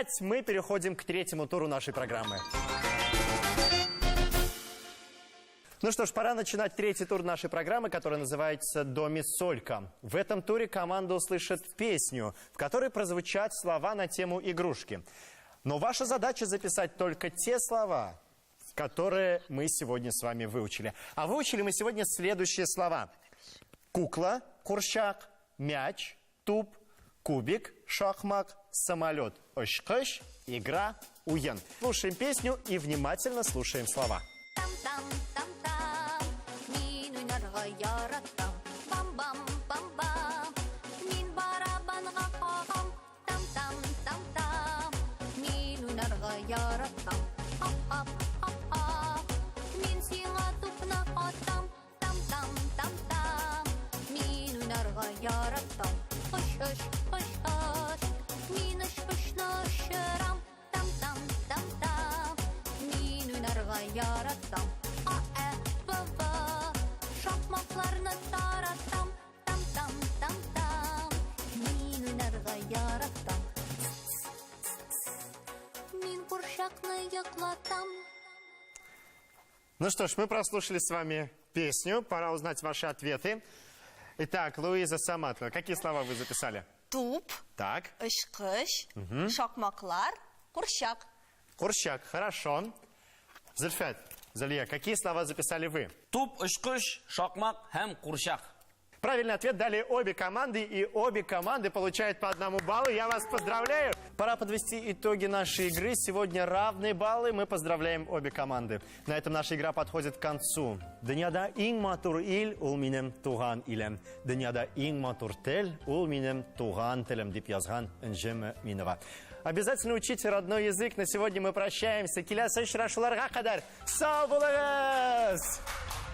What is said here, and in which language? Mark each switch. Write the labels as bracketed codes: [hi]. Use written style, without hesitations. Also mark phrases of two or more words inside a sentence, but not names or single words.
[ru] Мы переходим к третьему туру нашей программы. Ну что ж, пора начинать третий тур нашей программы, которая называется «До-ми-солька». В этом туре команда услышит песню, в которой прозвучат слова на тему игрушки. Но ваша задача записать только те слова, которые мы сегодня с вами выучили. А выучили мы сегодня следующие слова. Кукла, [tt] курчак, мяч, туп, кубик, шахмат, самолет, ошкаш, игра, уен. [ru] Слушаем песню и внимательно слушаем слова. [tt] Там-там-там-там, мин уйнарга яратам. Бам-бам-бам-бам, мин барабанга кагам. Там-там-там-там, мин уйнарга яратам. Ап-ап-ап-ап, мин сиңа тупна атам. Там-там-там-там, мин уйнарга яратам. Хош-хош, хош-хош, мин ош-хошна ошырам. Там-там-там-там, мин уйнарга яратам. А-э-ба-ба, шахматларны таратам. Там-там-там-там, мин уйнарга яратам. Мин курчакны йоклатам. [ru] Ну что ж, мы прослушали с вами песню. Пора узнать ваши ответы. Итак, Луиза, Самат, какие слова вы записали? [tt] Туп, [ru] Так, [tt] ышкыш, шакмаклар, курчак. курчак, [ru] хорошо. Зульфат, Залия, какие слова записали вы? [tt] Туп, ышкыш, шакмак, хэм, курчак. [ru] Правильный ответ дали обе команды, и обе команды получают по 1 баллу. Я вас поздравляю. Пора подвести итоги нашей игры. Сегодня равные баллы. Мы поздравляем обе команды. На этом наша игра подходит к концу. [tt] Дөньяда иң матур ил ул минем туган илем. Дөньяда иң матур тел ул минем туган телем, дип язган Энҗе Мөэминова. [ru] Обязательно учите родной язык. На сегодня мы прощаемся. [tt] Киләсе очрашуларга кадәр сау булыгыз!